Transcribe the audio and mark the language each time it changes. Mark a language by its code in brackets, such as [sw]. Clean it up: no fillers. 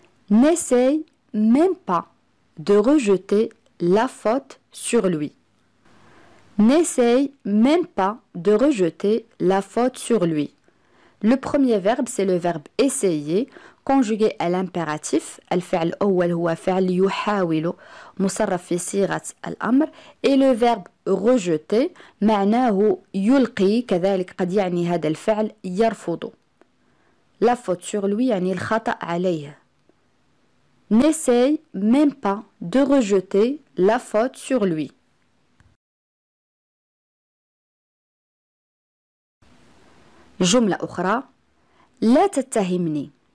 [fr] N'essaye même pas de rejeter la faute sur lui. N'essaye même pas de rejeter la faute sur lui. Le premier verbe, c'est le verbe essayer, conjugué à l'impératif. [ar] الفعل الأول هو فعل يحاول مصرف في صيغة الأمر. [fr] Et le verbe rejeter [ar] معناه يلقي, كذلك قد يعني هذا الفعل يرفض. [fr] La faute sur lui [ar] يعني الخطأ عليه. [fr] N'essaye même pas de rejeter la faute sur lui. [ar] جملة أخرى: لا تتهمني.